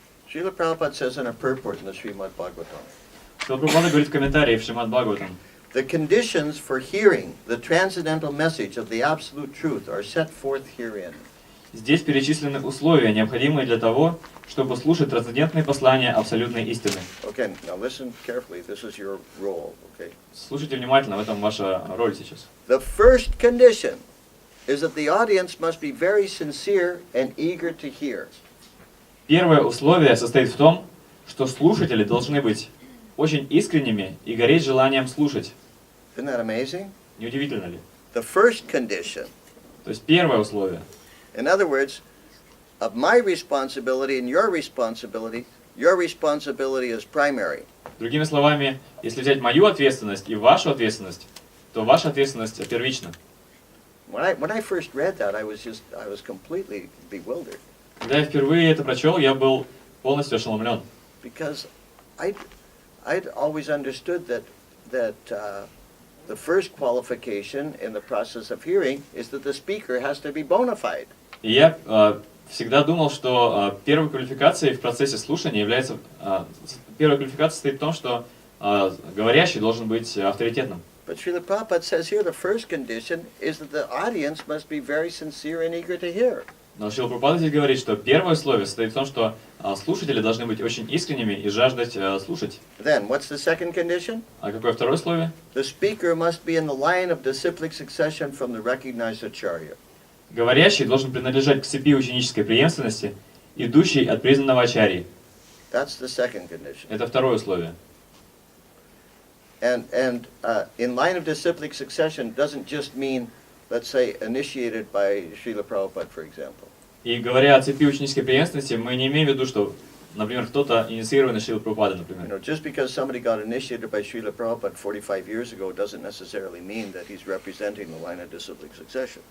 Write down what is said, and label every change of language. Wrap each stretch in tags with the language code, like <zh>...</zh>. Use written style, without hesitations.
<en>Srila Prabhupada says in a purport in the Srimad Bhagavatam,</en> <ru>Шрила Прабхупада говорит в комментарии в Шримад Бхагаватам:</ru> <en>the conditions for hearing the transcendental message of the absolute truth are set forth herein.</en> <ru>здесь перечислены условия, необходимые для того, чтобы слушать трансцендентные послания абсолютной истины.</ru> <en>Okay, now listen carefully. This is your role, okay?</en> <ru>Слушайте внимательно, в этом ваша роль сейчас.</ru> <en>The first condition is that the audience must be very sincere and eager to hear.</en> <ru>Первое условие состоит в том, что слушатели должны быть очень искренними и гореть желанием слушать.</ru> <en>Isn't that amazing?</en> <ru>Не удивительно ли?</ru> <en>The first condition.</en> <ru>То есть первое условие.</ru> <en>In other words, of my responsibility and your responsibility is primary.</en> <ru>Другими словами, если взять мою ответственность и вашу ответственность, то ваша ответственность первична.</ru> <en>When I first read that, I was completely bewildered.</en> <ru>Когда я впервые это прочел, я был полностью ошеломлен.</ru> <en>Because I'd always understood that the first qualification in the process of hearing is that the speaker has to be bona fide.</en> <ru>И я всегда думал, что первой квалификацией в процессе слушания является... Первая квалификация состоит в том, что говорящий должен быть авторитетным.</ru> <en>But Srila Prabhupada says here the first condition is that the audience must be very sincere and eager to hear.</en> <ru>Но Шрила Прабхупада здесь говорит, что первое условие состоит в том, что слушатели должны быть очень искренними и жаждать слушать.</ru> <en>Then, what's the second condition?</en> <ru>А какое второе условие?</ru> <en>The speaker must be in the line of disciplic succession from the recognized acharya.</en> <ru>Говорящий должен принадлежать к цепи ученической преемственности, идущей от признанного ачарьи.</ru> <en>That's the second condition.</en> <ru>Это второе условие.</ru> <en>And in line of disciplic succession doesn't just mean, let's say, initiated by Srila Prabhupada, for example.</en> <ru>И говоря о цепи ученической преемственности, мы не имеем в виду, что, например, кто-то инициированный Шрилой Прабхупадой, например.</ru> <en>Just because somebody got initiated by Srila Prabhupada 45 years ago doesn't necessarily mean that he's representing the line of disciplic succession.</en>